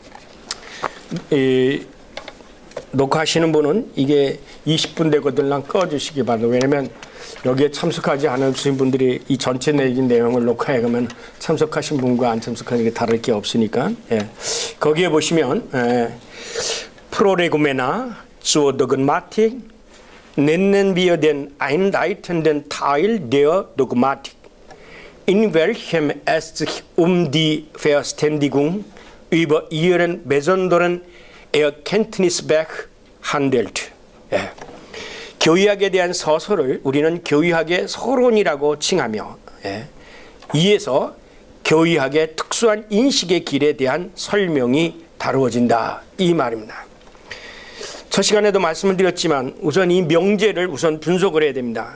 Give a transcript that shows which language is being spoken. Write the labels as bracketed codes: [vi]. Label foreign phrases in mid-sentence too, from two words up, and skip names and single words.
[ko] 녹화하시는 분은 이게 20분 되거든 꺼주시기 바랍니다. 왜냐하면 여기에 참석하지 않으신 분들이 이 전체 내용을 녹화해 가면 참석하신 분과 안 참석하는 게 다를 게 없으니까. 거기에 보시면 [de] Prolegomena zur Dogmatik nennen wir den einleitenden Teil der Dogmatik, in welchem es sich die Verständigung über ihren besonderen Erkenntnisweg handelt. [ko] 교의학에 대한 서서를 우리는 교의학의 서론이라고 칭하며 이에서 교의학의 특수한 인식의 길에 대한 설명이 다루어진다, 이 말입니다. 첫 시간에도 말씀을 드렸지만 우선 이 명제를 우선 분석을 해야 됩니다.